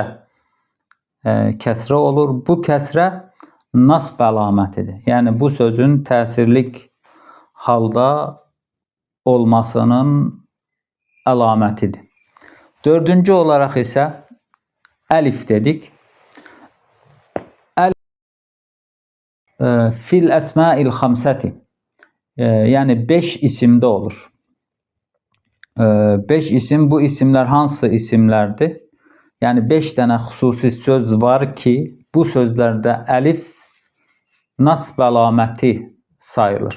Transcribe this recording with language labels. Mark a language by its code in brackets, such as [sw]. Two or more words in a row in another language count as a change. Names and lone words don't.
[az] Kəsrə olur. Bu kəsrə nasb əlamətidir. Yəni bu sözün təsirlik halda olmasının əlamətidir. Dördüncü olaraq isə əlif dedik. [ar] في الأسماء الخمسة. [tr] Yani 5 isimde olur. 5 isim, bu isimler hansı isimlerdir? Yani 5 tane hususi söz var ki bu sözlerde elif nasb əlaməti sayılır.